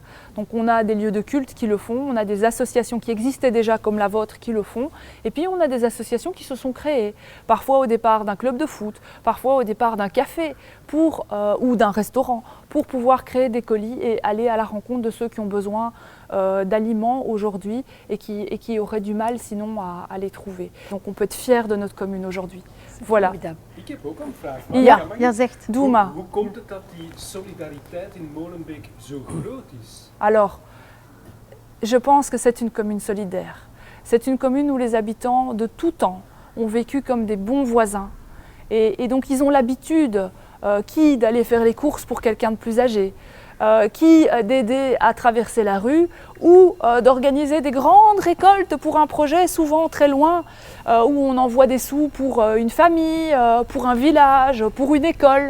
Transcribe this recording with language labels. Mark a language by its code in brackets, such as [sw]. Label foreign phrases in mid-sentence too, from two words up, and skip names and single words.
[fr] Donc on a des lieux de culte qui le font, on a des associations qui existaient déjà comme la vôtre qui le font, et puis on a des associations qui se sont créées, parfois au départ d'un club de foot, parfois au départ d'un café ou d'un restaurant, pour pouvoir créer des colis et aller à la rencontre de ceux qui ont besoin d'aliments aujourd'hui et qui auraient du mal sinon à les trouver. Donc on peut être fier de notre commune aujourd'hui. Voilà. [nl] Ik heb ook een vraag. Ja, zegt. Doe maar. Hoe komt het dat die solidariteit in Molenbeek zo groot is? [fr] Alors, je pense que c'est une commune solidaire. C'est une commune où les habitants de tout temps ont vécu comme des bons voisins. Et donc ils ont l'habitude, qui d'aller faire les courses pour quelqu'un de plus âgé, qui d'aider à traverser la rue ou d'organiser des grandes récoltes pour un projet souvent très loin où on envoie des sous pour une famille, pour un village, pour une école.